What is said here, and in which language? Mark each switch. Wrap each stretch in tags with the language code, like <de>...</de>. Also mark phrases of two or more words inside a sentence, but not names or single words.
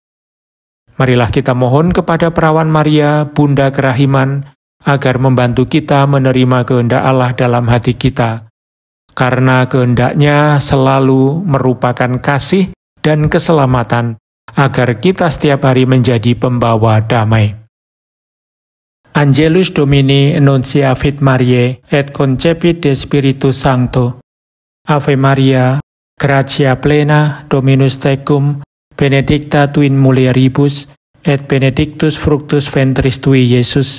<id>Marilah kita mohon kepada Perawan Maria, Bunda Kerahiman, agar membantu kita menerima kehendak Allah dalam hati kita, karena kehendaknya selalu merupakan kasih dan keselamatan, agar kita setiap hari menjadi pembawa damai.</id> <la>Angelus Domini Annunciavit Mariae et concepit de Spiritus Sancto. Ave Maria, gratia plena, Dominus tecum, benedicta tu in mulieribus, et benedictus fructus ventris tui, Iesus.</la>